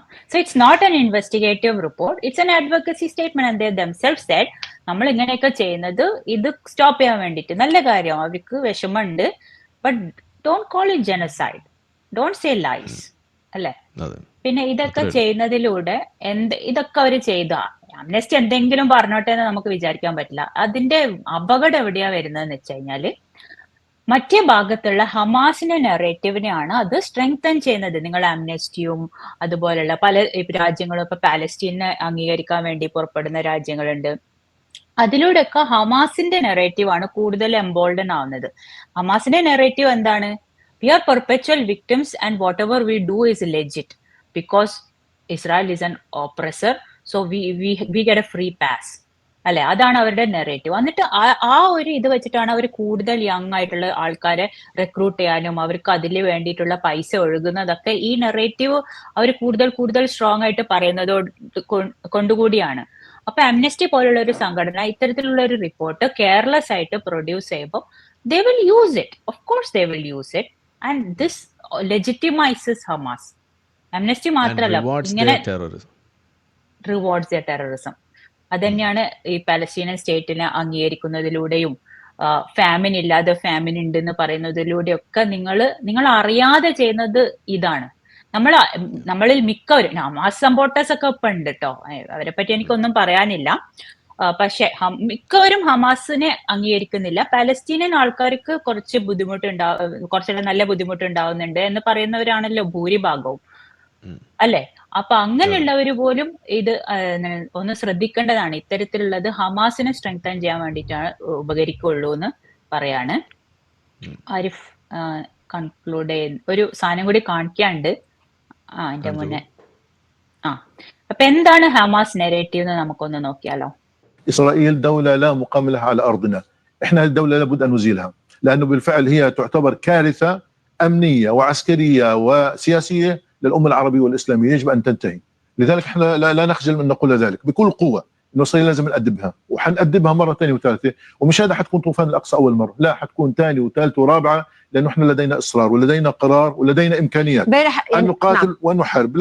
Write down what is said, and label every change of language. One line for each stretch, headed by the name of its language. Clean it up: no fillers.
English: So it's not an investigative report, it's an advocacy statement and they themselves said
Malayalam: നമ്മൾ ഇങ്ങനെയൊക്കെ ചെയ്യുന്നത് ഇത് stop ചെയ്യാൻ വേണ്ടിയിട്ട്. നല്ല കാര്യം, അവർക്ക് വിഷമമുണ്ട്, but
English: don't call it genocide, don't say lies,
Malayalam: അല്ലെ? പിന്നെ ഇതൊക്കെ ചെയ്യുന്നതിലൂടെ ഇതൊക്കെ അവർ ചെയ്ത ആംനസ്റ്റി എന്തെങ്കിലും പറഞ്ഞോട്ടെ എന്ന് നമുക്ക് വിചാരിക്കാൻ പറ്റില്ല. അതിന്റെ അപകടം എവിടെയാ വരുന്നതെന്ന് വെച്ച് കഴിഞ്ഞാല്, മറ്റേ ഭാഗത്തുള്ള ഹമാസിന്റെ നെറേറ്റീവിനെയാണ് അത് സ്ട്രെങ്തൻ ചെയ്യുന്നത്. നിങ്ങൾ ആംനസ്റ്റിയും അതുപോലുള്ള പല രാജ്യങ്ങളും ഇപ്പൊ പാലസ്തീനെ അംഗീകരിക്കാൻ വേണ്ടി പുറപ്പെടുന്ന രാജ്യങ്ങളുണ്ട്. അതിലൂടെയൊക്കെ ഹമാസിന്റെ നെറേറ്റീവ് ആണ് കൂടുതൽ എംബോൾഡൻ ആവുന്നത്. ഹമാസിന്റെ നെറേറ്റീവ് എന്താണ്?
English: we are perpetual victims and whatever we do is legit because Israel is an oppressor, so we get a free pass,
Malayalam: അല്ലെ? അതാണ് അവരുടെ നെറേറ്റീവ്. എന്നിട്ട് ആ ഒരു ഇത് വെച്ചിട്ടാണ് അവർ കൂടുതൽ യങ് ആയിട്ടുള്ള ആൾക്കാരെ റിക്രൂട്ട് ചെയ്യാനും അവർക്ക് അതിന് വേണ്ടിയിട്ടുള്ള പൈസ ഒഴുകുന്നതൊക്കെ ഈ നെറേറ്റീവ് അവർ കൂടുതൽ സ്ട്രോങ് ആയിട്ട് പറയുന്നതോട് കൊണ്ടുകൂടിയാണ്. അപ്പൊ ആംനസ്റ്റി പോലുള്ള ഒരു സംഘടന ഇത്തരത്തിലുള്ള ഒരു റിപ്പോർട്ട് കെയർലെസ് ആയിട്ട് പ്രൊഡ്യൂസ് ചെയ്യുമ്പോൾ
English: they will use it, of course they will use it, and this legitimizes Hamas.
Malayalam: Amnesty മാത്രമല്ല, ഇങ്ങനെ റിവാർഡ്സ്
English: their terrorism.
Malayalam: അതന്നെയാണ് ഈ പാലസ്തീനൻ സ്റ്റേറ്റിനെ അംഗീകരിക്കുന്നതിലൂടെയും ഫാമിൻ ഇല്ലാതെ ഫാമിൻ ഉണ്ടെന്ന് പറയുന്നതിലൂടെയൊക്കെ നിങ്ങൾ അറിയാതെ ചെയ്യുന്നത് ഇതാണ്. നമ്മളിൽ മിക്കവരും ഹമാസ് സപ്പോർട്ടേഴ്സ് ഒക്കെ ഇപ്പൊ ഉണ്ട് കേട്ടോ, അവരെ പറ്റി എനിക്കൊന്നും പറയാനില്ല. പക്ഷെ മിക്കവരും ഹമാസിനെ അംഗീകരിക്കുന്നില്ല. പാലസ്തീനിയൻ ആൾക്കാർക്ക് കുറച്ചുകൂടെ നല്ല ബുദ്ധിമുട്ടുണ്ടാവുന്നുണ്ട് എന്ന് പറയുന്നവരാണല്ലോ ഭൂരിഭാഗവും, അല്ലെ? അപ്പൊ അങ്ങനെയുള്ളവർ പോലും ഇത് ഒന്ന് ശ്രദ്ധിക്കേണ്ടതാണ്. ഇത്തരത്തിലുള്ളത് ഹമാസിനെ സ്ട്രെങ്തൻ ചെയ്യാൻ വേണ്ടിയിട്ടാണ് ഉപകരിക്കുള്ളൂ എന്ന് പറയാണ്. ആരിഫ് കൺക്ലൂഡ് ചെയ്യുന്ന ഒരു സാധനം കൂടി കാണിക്കാണ്ട് അതിന്റെ മുന്നേ അപ്പൊ എന്താണ് ഹമാസ് നെറേറ്റീവ് എന്ന് നമുക്കൊന്ന് നോക്കിയാലോ.
Arabic: إسرائيل دولة لا مقام لها على أرضنا، إحنا الدولة لابد أن نزيلها لأنه بالفعل هي تعتبر كارثة أمنية وعسكرية وسياسية للأمة العربية والإسلامية، يجب أن تنتهي. لذلك إحنا لا نخجل من نقول ذلك بكل قوة، إنه إسرائيل لازم نأدبها، وحنأدبها مرة ثانية وثالثة، ومش هذا حتكون طوفان الأقصى أول مرة، لا حتكون ثانية وثالثة ورابعة، لأنه إحنا لدينا إصرار ولدينا قرار ولدينا إمكانيات أن نقاتل ونحارب.